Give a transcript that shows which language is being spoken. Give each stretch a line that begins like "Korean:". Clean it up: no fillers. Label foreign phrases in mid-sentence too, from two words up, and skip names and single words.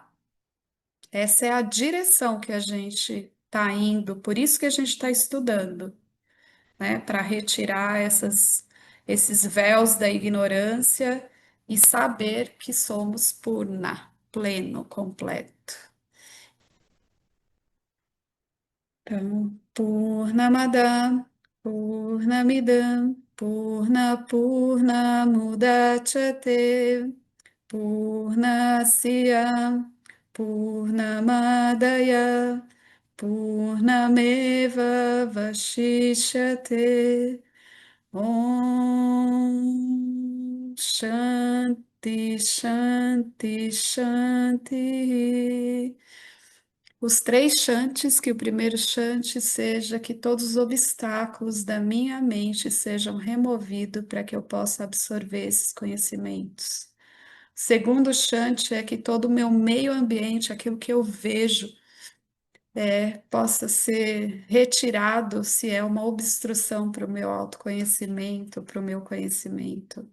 Portuguese: Essa é a direção que a gente está indo, por isso que a gente está estudando, né? Para retirar esses véus da ignorância e saber que somos Purna, pleno, completo. Então,
Sanskrit: Purnamada, Purnamidam, Purnamudachyate, Purnasya, Purnamadaya, Purnameva Vashishyate. Om Shanti, Shanti, Shanti.
Portuguese: Os três chantes, que o primeiro chante seja que todos os obstáculos da minha mente sejam removidos para que eu possa absorver esses conhecimentos. Segundo chante é que todo o meu meio ambiente, aquilo que eu vejo, possa ser retirado se é uma obstrução para o meu autoconhecimento, para o meu conhecimento.